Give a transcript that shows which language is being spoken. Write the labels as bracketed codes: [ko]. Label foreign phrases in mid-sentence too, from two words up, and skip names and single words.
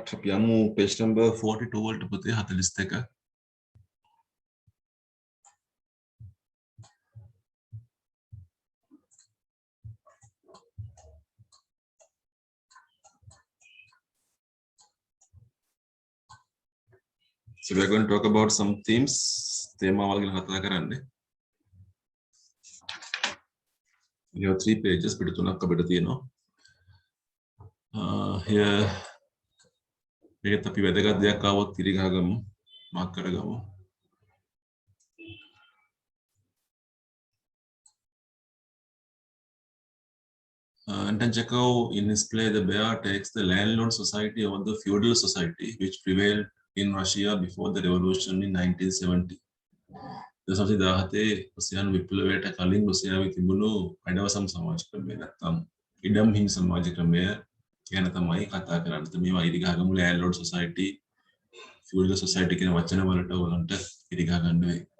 [si] අපි යමු [en] page number [si] 42 වලට පුතේ 42. [en] So we are going to talk about some themes. [si] තේමාවල් ගැන කතා කරන්නේ. [en] We have 3 pages, [si] පිටු 3ක් අපිට තියෙනවා. Here මේකත් අපි වැදගත් දෙයක් ආවොත් ඉරිගහගමු, මාක් කරගමු. [en] Anton Chekhov, in his play The Bear, takes the landlord society over the feudal society which prevailed in Russia before the revolution in 1970. [si] දශමසි 17 රුසියානු විප්ලවයට කලින් රුසියාවේ තිබුණු අඩවසම් සමාජ ක්‍රමය නැත්නම් ඉඩම්හිමි සමාජ ක්‍රමය ගැන තමයි කතා කරන්නේ. මේවා ඉරිගහගමු [en] landlord society, feudal society [si] කියන වචන වලට ඔයගලන්ට ඉරිගහ ගන්න වෙයි.